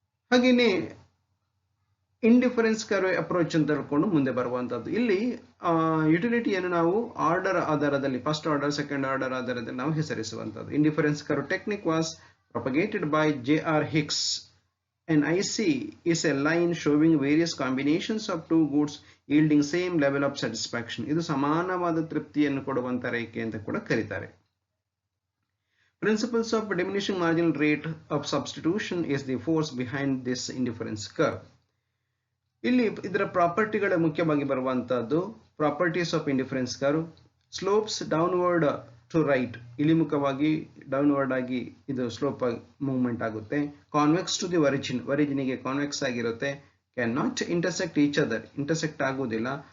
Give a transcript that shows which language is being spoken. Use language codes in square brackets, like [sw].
[kn] ಹಾಗೆಯೇ indifference curve approach ಅಂತ ಹೇಳ್ಕೊಂಡು ಮುಂದೆ ಬರುವಂತದ್ದು. ಇಲ್ಲಿ ಯುಟಿಲಿಟಿಯನ್ನು ನಾವು ಆರ್ಡರ್ ಆಧಾರದಲ್ಲಿ, ಫಸ್ಟ್ ಆರ್ಡರ್, ಸೆಕೆಂಡ್ ಆರ್ಡರ್ ಆಧಾರದಲ್ಲಿ ನಾವು ಹೆಸರಿಸುವಂತದ್ದು. [en] Indifference curve technique was propagated by J.R. Hicks. An IC is a line showing various combinations of two goods yielding same level of satisfaction. [kn] ಇದು ಸಮಾನವಾದ ತೃಪ್ತಿಯನ್ನು ಕೊಡುವಂತ ರೇಖೆ ಅಂತ ಕೂಡ ಕರೀತಾರೆ. [en] Principles of diminishing marginal rate of substitution is the force behind this indifference curve. [kn] ಇಲ್ಲಿ ಇದರ ಪ್ರಾಪರ್ಟಿಗಳ ಮುಖ್ಯವಾಗಿ ಬರುವಂತಹದ್ದು properties of indifference curve. [en] slopes downward to right, [kn] ಇಳಿಮುಖವಾಗಿ downward ಆಗಿ ಇದು ಸ್ಲೋಪ್ ಮೂವ್ಮೆಂಟ್ ಆಗುತ್ತೆ. ಕಾನ್ವೆಕ್ಸ್ ಟು ದಿ ಒರಿಜಿನಿಗೆ ಕಾನ್ವೆಕ್ಸ್ ಆಗಿರುತ್ತೆ. [en] can not intersect each other, [kn] intersect ಆಗುವುದಿಲ್ಲ.